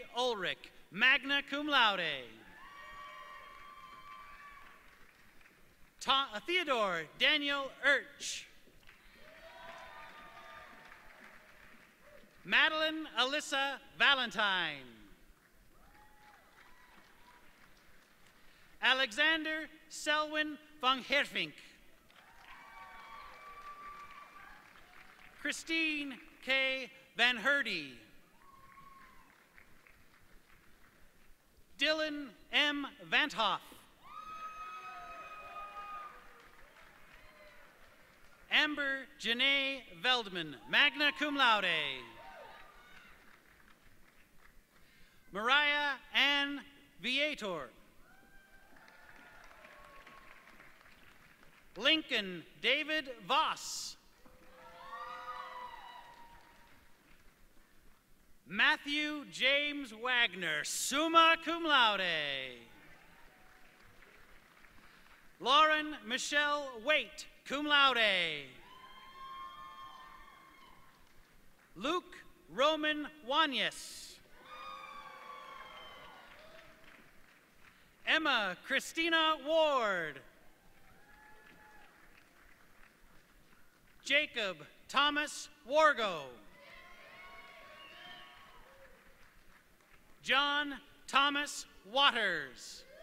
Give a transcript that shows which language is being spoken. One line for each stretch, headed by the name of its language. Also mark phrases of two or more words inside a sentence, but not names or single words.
English: Ulrich, magna cum laude. Theodore Daniel Urch. Madeline Alyssa Valentine. Alexander Selwyn von Herfink. Christine K. Van Herde. Dylan M. Vanthoff. Amber Janae Veldman, magna cum laude. Mariah Ann Viator. Lincoln David Voss. Matthew James Wagner, summa cum laude. Lauren Michelle Waite, cum laude. Luke Roman Wanyas. Emma Christina Ward. Jacob Thomas Wargo. John Thomas Waters.